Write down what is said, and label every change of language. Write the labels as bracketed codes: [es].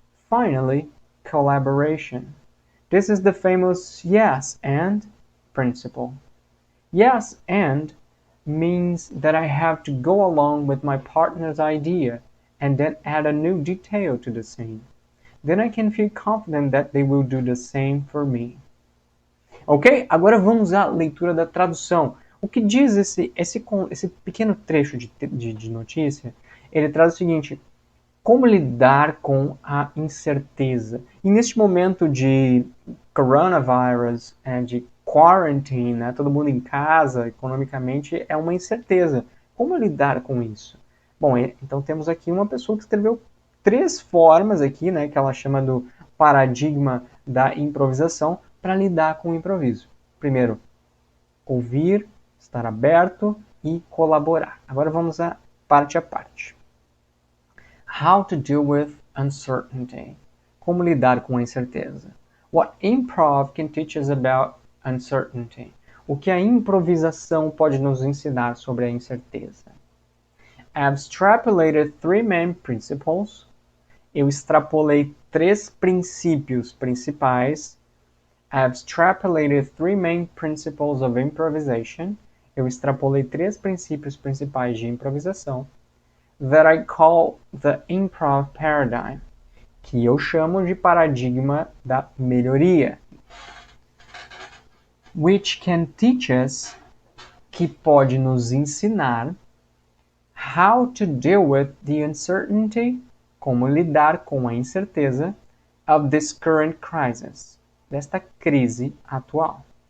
[en] Finally, collaboration. This is the famous yes and principle. Yes and means that I have to go along with my partner's idea and then add a new detail to the scene. Then I can feel confident that they will do the same for me. Ok? [pt] Agora vamos à leitura da tradução. O que diz esse pequeno trecho de notícia? Ele traz o seguinte: como lidar com a incerteza? E neste momento de coronavirus, de quarantine, né, todo mundo em casa, economicamente, é uma incerteza. Como lidar com isso? Bom, então temos aqui uma pessoa que escreveu 3 formas aqui, né, que ela chama do paradigma da improvisação para lidar com o improviso. Primeiro, ouvir, estar aberto e colaborar. Agora vamos a parte. [en] How to deal with uncertainty. [pt] Como lidar com a incerteza. [en] What improv can teach us about uncertainty. [pt] O que a improvisação pode nos ensinar sobre a incerteza. [en] I've extrapolated 3 main principles. [pt] Eu extrapolei 3 princípios principais. [en] I've extrapolated 3 main principles of improvisation. [pt] Eu extrapolei 3 princípios principais de improvisação. [en] That I call the improv paradigm, [pt] que eu chamo de paradigma da melhoria. [en] Which can teach us, [pt] que pode nos ensinar, [en] how to deal with the uncertainty, [pt] como lidar com a incerteza, [en] of this current crisis, [pt] desta crise atual.